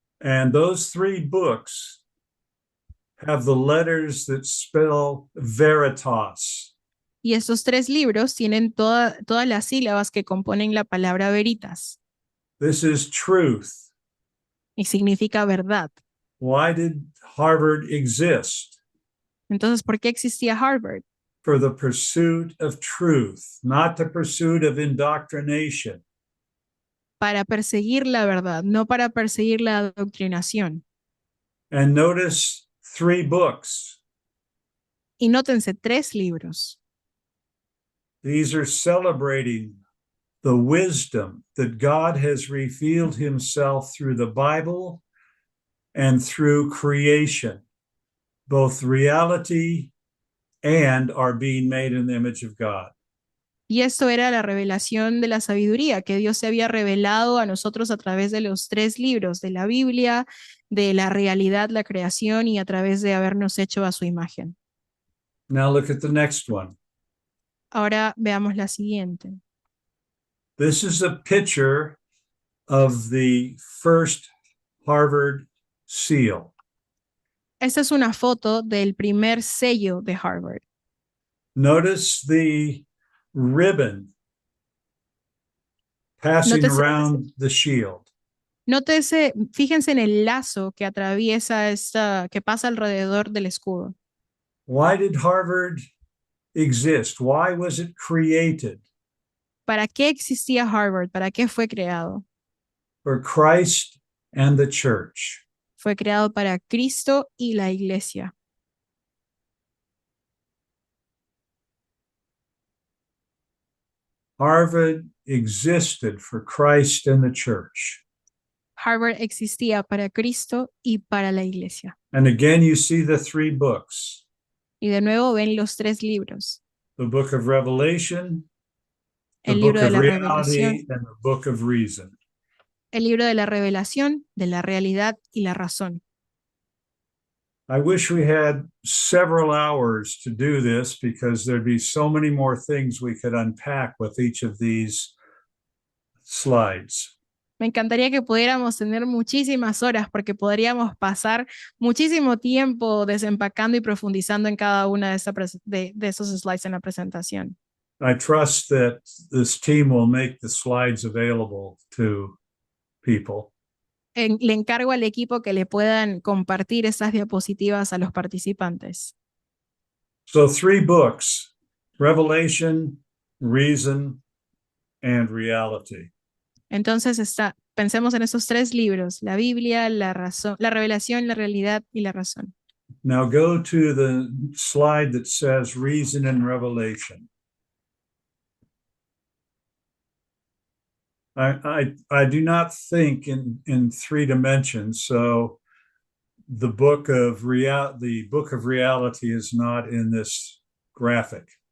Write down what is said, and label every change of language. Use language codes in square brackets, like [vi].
[en] And those 3 books have the letters that spell veritas. [es] Y estos 3 libros tienen todas las sílabas que componen la palabra veritas. [en] This is truth. [es] Y significa verdad. [en] Why did Harvard exist? [es] Entonces, ¿por qué existía Harvard? [en] For the pursuit of truth, not the pursuit of indoctrination. [es] Para perseguir la verdad, no para perseguir la adoctrinación. [en] And notice 3 books. [es] Y nótense 3 libros. [en] These are celebrating the wisdom that God has revealed himself through the Bible and through creation. both reality and are being made in the image of God. [es] Y esto era la revelación de la sabiduría, que Dios se había revelado a nosotros a través de los 3 libros, de la Biblia, de la realidad, la creación y a través de habernos hecho a su imagen. [en] Now look at the next one. [es] Ahora veamos la siguiente. [en] This is a picture of the first Harvard seal. [es] Esta es una foto del primer sello de Harvard. [en] Notice the ribbon passing [es] Nótese- [en] around the shield. [es] Fíjense en el lazo que atraviesa que pasa alrededor del escudo. [en] Why did Harvard exist? Why was it created? [es] ¿Para qué existía Harvard? ¿Para qué fue creado? [en] For Christ and the church. [es] Fue creado para Cristo y la iglesia. [en] Harvard existed for Christ and the church. [es] Harvard existía para Cristo y para la iglesia. [en] And again, you see the 3 books, [es] Y de nuevo ven los 3 libros. [en] the book of Revelation, the [es] El [en] book [es] libro de [en] of [es] la [en] reality, [es] revelación, [en] and the book of reason. [es] el libro de la revelación, de la realidad y la razón. [en] I wish we had several hours to do this because there'd be so many more things we could unpack with each of these slides. [es] Me encantaría que pudiéramos tener muchísimas horas porque podríamos pasar muchísimo tiempo desempacando y profundizando en cada una de esos slides en la presentación. [en] I trust that this team will make the slides available to people. [es] Le encargo al equipo que le puedan compartir esas diapositivas a los participantes. [en] So 3 books, Revelation, Reason, and Reality. [es] Entonces pensemos en esos 3 libros, la Biblia, la revelación, la realidad y la razón. [en] Now go to the slide that says Reason and Revelation. I do not think in 3 dimensions, so the book of reality is not in this graphic.